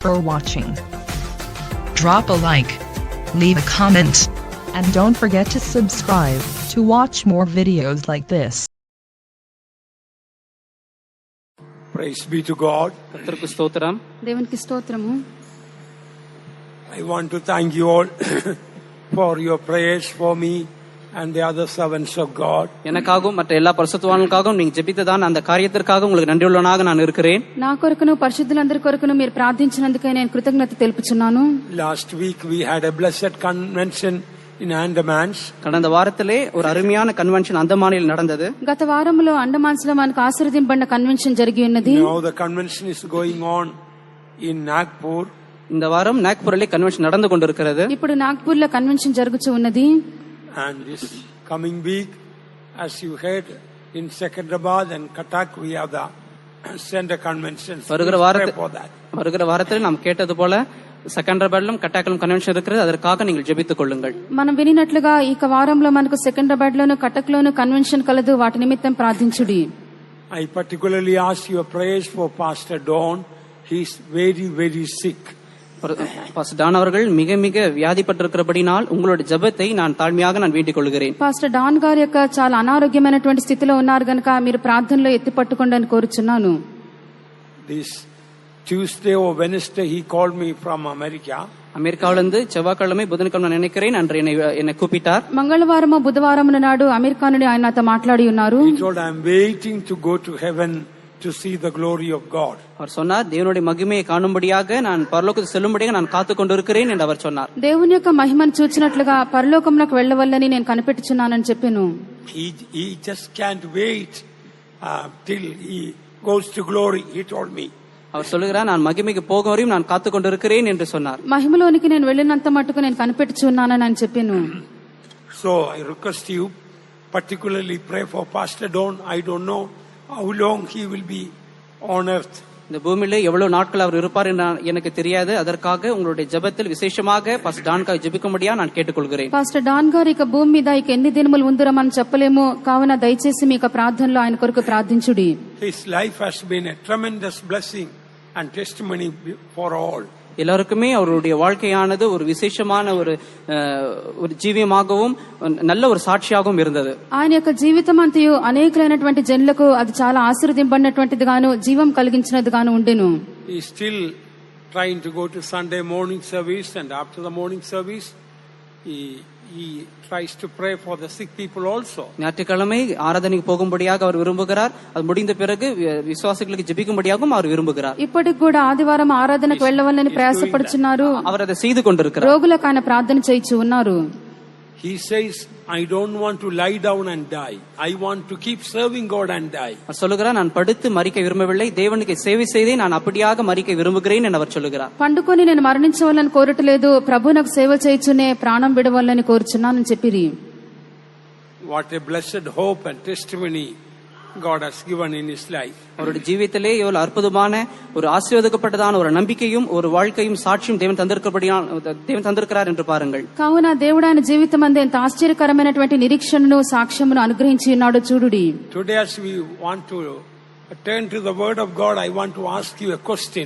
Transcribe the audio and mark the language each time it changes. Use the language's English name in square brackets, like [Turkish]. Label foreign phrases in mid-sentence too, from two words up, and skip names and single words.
[English] for watching. Drop a like, leave a comment, and don't forget to subscribe to watch more videos like this. Praise be to God. [Telugu] కర్తృకు స్తోత్రం. దేవునికి స్తోత్రము. [English] I want to thank you all for your prayers for me and the other servants of God. [Tamil] எனக்காகவும் மற்ற எல்லா பரிசுத்தவான்களுக்காகவும் நீங்க ஜெபித்ததான அந்த காரியத்திற்காக உங்களுக்கு நன்றியுள்ளவனாக நான் இருக்கிறேன். [Telugu] నా కొరకును పరిశుద్ధులందరి కొరకును మీరు ప్రార్థించినందుకే నేను కృతజ్ఞత తెలుపుచున్నాను. [English] Last week we had a blessed convention in Andamans. [Tamil] கடந்த வாரத்திலே ஒரு அருமையான கன்வென்ஷன் அந்தமானில் நடந்தது. [Telugu] గత వారంలో అండమాన్స్ లో మనకు ఆశీర్వదింపబడిన కన్వెన్షన్ జరిగి ఉన్నది. [English] Now the convention is going on in Nagpur. [Tamil] இந்த வாரம் நாக்பூரிலே கன்வென்ஷன் நடந்து கொண்டிருக்கிறது. [Telugu] ఇప్పుడు నాగ్పూర్ లో కన్వెన్షన్ జరుగుతూ ఉన్నది. [English] And this coming week, as you heard, in Secunderabad and Cuttack we have the center conventions. [Tamil] வருகிற வாரத்தில் நாம் கேட்டது போல செகண்டராபாத்லும் கட்டாக்கிலும் கன்வென்ஷன் இருக்கிறது. அதற்காக நீங்கள் ஜெபித்துக் கொள்ளுங்கள். [Telugu] మనం వినినట్లుగా ఈ వారంలో మనకు సెకండ్రాబాద్ లోను కటక్ లోను కన్వెన్షన్ కలదు. వాటి నిమిత్తం ప్రార్థించుడి. [English] I particularly ask your prayers for Pastor Don. He is very, very sick. [Tamil] பாஸ்டர் டான் அவர்கள் மிக மிக வியாதிப்பட்டிருக்கிறபடினால் உங்களுடைய ஜெபத்தை நான் தாழ்மையாக வேண்டிக் கொள்கிறேன். [Telugu] పాస్టర్ డాన్ గారి యొక్క చాలా అనారోగ్యమైనటువంటి స్థితిలో ఉన్నారు గనుక మీరు ప్రార్థనలో ఎత్తి పట్టుకోండి అని కోరుచున్నాను. [English] This Tuesday or Wednesday he called me from America. [Tamil] அமெரிக்காவிலிருந்து செவ்வாய்க்கிழமை புதன்கிழமை நினைக்கிறேன் அன்று என்னை கூப்பிட்டார். [Telugu] మంగళవారము బుధవారము నాడు అమెరికా నుండి ఆయన నాతో మాట్లాడి ఉన్నారు. [English] He told I am waiting to go to heaven to see the glory of God. [Tamil] அவர் சொன்னார் தேவனுடைய மகிமையை காணும்படியாக நான் பரலோகத்துக்கு செல்லும்படியாக நான் காத்துக் கொண்டிருக்கிறேன் என்று அவர் சொன்னார். [Telugu] దేవుని యొక్క మహిమను చూచినట్లుగా పరలోకమునకు వెళ్ళవల్లని నేను కనిపెట్టుచున్నానని చెప్పాను. [English] He just can't wait till he goes to glory, he told me. [Tamil] அவர் சொல்லுகிறார் நான் மகிமைக்கு போகும் வரையும் நான் காத்துக் கொண்டிருக்கிறேன் என்று சொன்னார். [Telugu] మహిమలోనికి నేను వెళ్ళినంత మట్టుకు నేను కనిపెట్టుచున్నానని అని చెప్పాను. [English] So I request you particularly pray for Pastor Don. I don't know how long he will be on earth. [Tamil] இந்த பூமியில எவ்வளவு நாட்கள் அவர் இருப்பார் என்று எனக்கு தெரியாது. அதற்காக உங்களுடைய ஜெபத்தில் விசேஷமாக பாஸ்டர் டான்காய் ஜெபிக்கும்படியா நான் கேட்டுக்கொள்கிறேன். [Telugu] పాస్టర్ డాన్ గారు ఇక భూమి మీద ఇక ఎన్ని దినములు ఉందరో మనం చెప్పలేము. కావున దయచేసి మీ ప్రార్థనలో ఆయన కొరకు ప్రార్థించుడి. [English] His life has been a tremendous blessing and testimony for all. [Tamil] எல்லாருக்குமே அவருடைய வாழ்க்கையானது ஒரு விசேஷமான ஒரு జీవియమాகவும் நல்ல ஒரு సాక్షిயாகவும் இருந்தது. [Telugu] ఆయన యొక్క జీవితం అంతయు అనేకమైనటువంటి జనులకు అది చాలా ఆశీర్వదింపబడినటువంటిది గాను జీవం కలిగించినది గాను ఉండెను. [English] He is still trying to go to Sunday morning service, and after the morning service he tries to pray for the sick people also. [Tamil] ஞாயிற்றுக்கிழமை ஆராதனைக்கு போகும்படியாக அவர் விரும்புகிறார். அது முடிந்த பிறகு விசுவாசிகளுக்கு ஜெபிக்கும்படியாகவும் அவர் விரும்புகிறார். [Telugu] ఇప్పటికి కూడా ఆదివారం ఆరాధనకు వెళ్ళవాలని ప్రయాసపడుచున్నారు. [Tamil] அவர் அதை செய்து கொண்டிருக்கிறார். [Telugu] రోగులకు ఆయన ప్రార్థన చేయించు ఉన్నారు. [English] He says I don't want to lie down and die. I want to keep serving God and die. [Tamil] அவர் சொல்லுகிறார் நான் படுத்து மரிக்க விரும்பவில்லை, தேவனுக்கு சேவை செய்தே நான் அப்படியாக மரிக்க விரும்புகிறேன் என்று அவர் சொல்லுகிறார். [Telugu] పండుకొని నేను మరణించవాలని కోరట్లేదు, ప్రభువునకు సేవ చేయుచునే ప్రాణం విడవాలని కోరుచున్నానని చెప్పిరి. [English] What a blessed hope and testimony God has given in his life. [Tamil] அவருடைய ஜீவிதத்திலே எவ்வளவு அற்புதமான ஒரு ஆசீர்வதிக்கப்பட்டதான ஒரு நம்பிக்கையும் ஒரு வாழ்க்கையும் சாட்சியும் தேவன் தந்திருக்கிறார் என்று பாருங்கள். [Telugu] కావున దేవుడు ఆయన జీవితం అందే ఎంత ఆశ్చర్యకరమైనటువంటి నిరీక్షణను సాక్ష్యమును అనుగ్రహించి ఉన్నాడో చూడుడి. [English] Today as we want to turn to the word of God, I want to ask you a question.